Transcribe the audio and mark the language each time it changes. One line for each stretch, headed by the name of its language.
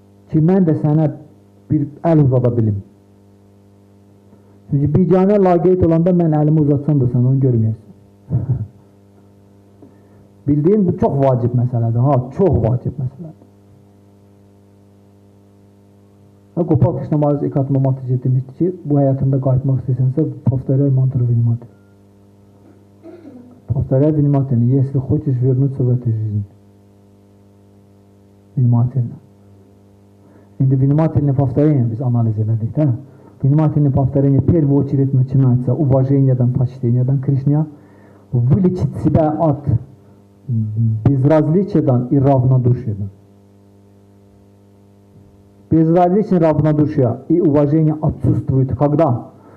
Azerbaijani: Ki, mən də sənə bir əl uzada bilim. Çünki biganə laqeyd olanda mən əlimi uzatsam da sən onu görməyəsən. Bildiyin, bu çox vacib məsələdir. Çox vacib məsələdir. Gopal Krishna Maharaj Ekatma Mataji demişdi ki, bu həyatında qayıtmaq istəsənsə,
Russian: повторяй mantra внимательно. Повторяй внимательно, если хочешь вернуться в эту жизнь. Внимательно.
Azerbaijani: İndi
Russian: внимательное повторение
Azerbaijani: biz analiz elədik, da?
Russian: Внимательное повторение в первую очередь начинается уважением, почтением Кришне, вылечить себя от безразличия и равнодушия. Безразличие, равнодушие и уважение отсутствуют. Когда?